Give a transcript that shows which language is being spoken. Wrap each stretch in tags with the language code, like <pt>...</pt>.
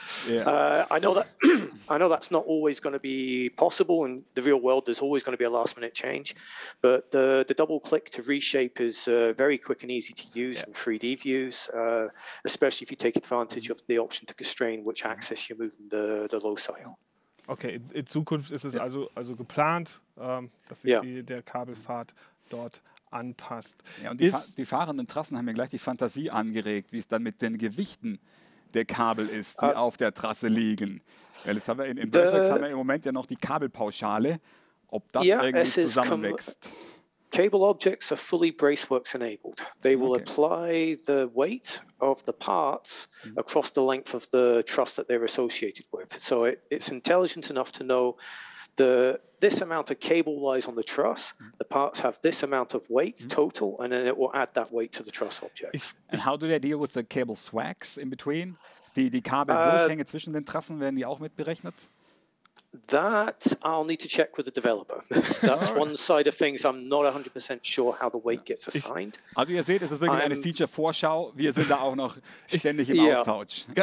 <en>I know that's not always going to be possible in the real world. There's always going to be a last-minute change, but the double click to reshape is very quick and easy to use in 3D views, especially if you take advantage of the option to constrain which axis you're moving the loci on.</en> <de>Okay, in Zukunft ist es also geplant, dass sich der Kabelpfad dort anpasst. Ja, und die fahrenden Trassen haben mir gleich die Fantasie angeregt, wie es dann mit den Gewichten der Kabel ist, die auf der Trasse liegen. Weil das haben wir in Vectorworks haben wir im Moment ja noch die Kabelpauschale, ob das irgendwie zusammenwächst.</de> <en>Cable objects are fully Braceworks enabled. They will apply the weight of the parts across the length of the truss that they're associated with. So it's intelligent enough to know this amount of cable lies on the truss, the parts have this amount of weight total, and then it will add that weight to the truss object. And how do they deal with the cable swags in between?</en> <de>Die Kabeldurchhänge zwischen den Trassen, werden die auch mitberechnet?</de> <en>That I'll need to check with the developer. That's one side of things. I'm not 100% sure how the weight gets assigned.</en> <de>Also ihr seht, es ist wirklich eine Feature-Vorschau. Wir sind da auch noch ständig im Austausch.</de>